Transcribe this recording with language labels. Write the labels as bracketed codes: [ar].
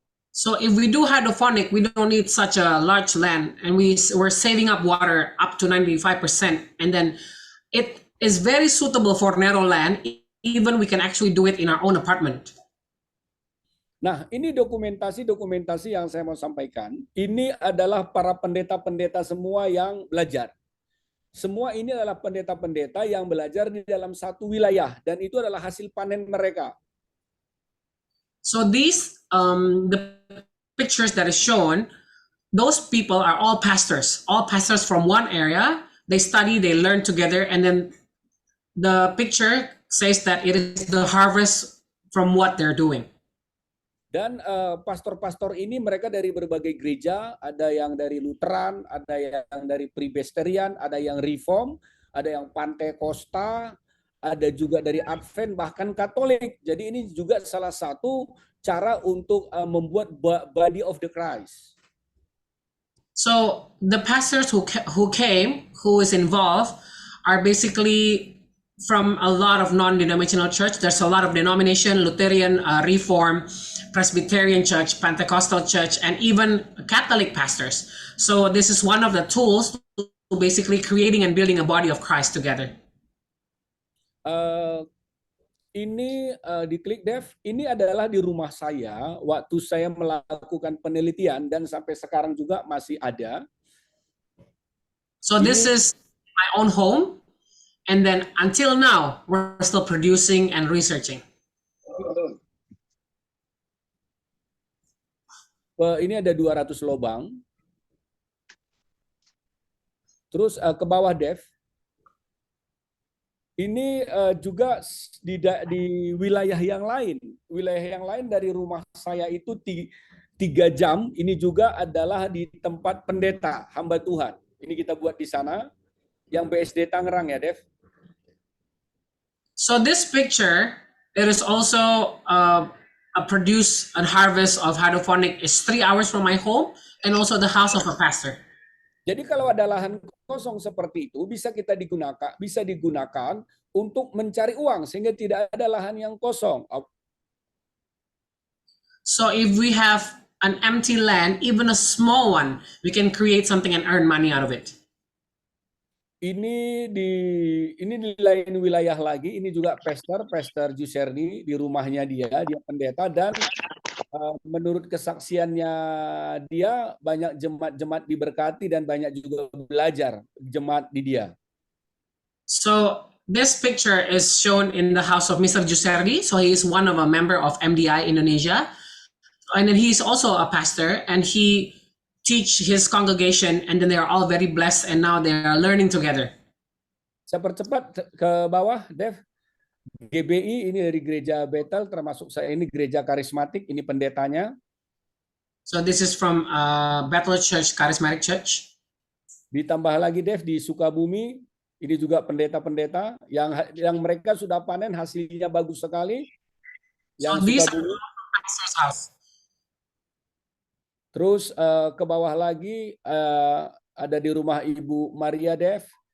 [en] So if we do hydroponic, we don't need such a large land, and we're saving up water up to 95%, and then it is very suitable for narrow land. Even we can actually do it in our own apartment. [id] Nah, ini dokumentasi yang saya mau sampaikan. Ini adalah para pendeta-pendeta semua yang belajar. Semua ini adalah pendeta-pendeta yang belajar di dalam satu wilayah, dan itu adalah hasil panen mereka. [en] So these the pictures that is shown, those people are all pastors from one area. They study, they learn together, and then the picture says that it is the harvest from what they're doing. [id] Dan pastor-pastor ini mereka dari berbagai gereja, ada yang dari Lutheran, ada yang dari Presbyterian, ada yang Reform, ada yang Pantekosta, ada juga dari Advent, bahkan Katolik. Jadi ini juga salah satu cara untuk membuat [en] body of the Christ. So the pastors who came, who is involved, are basically from a lot of non-denominational church. There's a lot of denomination, Lutheran, Reform, Presbyterian church, Pentecostal church, and even Catholic pastors. So this is one of the tools to basically creating and building a body of Christ together. [id] Ini diklik Dev, ini adalah di rumah saya waktu saya melakukan penelitian dan sampai sekarang juga masih ada. [en] So this is my own home, and then until now we're still producing and researching. [id] Ini ada 200 lubang. Terus ke bawah Dev. Ini juga di wilayah yang lain. Wilayah yang lain dari rumah saya itu 3 jam. Ini juga adalah di tempat pendeta, hamba Tuhan. Ini kita buat di sana. Yang BSD Tangerang ya, Dev. [en] So this picture, it is also a produce and harvest of hydroponic is 3 hours from my home and also the house of a pastor. [id] Jadi kalau ada lahan kosong seperti itu bisa digunakan untuk mencari uang sehingga tidak ada lahan yang kosong. [en] So if we have an empty land, even a small one, we can create something and earn money out of it. [id] Ini di lain wilayah lagi, ini juga Pastor Juserdi di rumahnya dia pendeta, dan menurut kesaksiannya dia banyak jemaat diberkati dan banyak juga belajar jemaat di dia. [en] So this picture is shown in the house of Mr. Juserdi. So he is one of a member of MDI Indonesia, and then he's also a pastor, and he teach his congregation, and then they are all very blessed, and now they are learning together. [id] Saya percepat ke bawah, Dev. GBI ini dari gereja Bethel, termasuk saya ini gereja karismatik, ini pendetanya. [en] So this is from Bethel Church, Charismatic Church. [id] Ditambah lagi Dev di Sukabumi, ini juga pendeta-pendeta yang mereka sudah panen hasilnya bagus sekali. Yang [en] So these [id] Sukabumi. [en] are pastor's house. [id] Terus ke bawah lagi ada di rumah Ibu Maria Dev.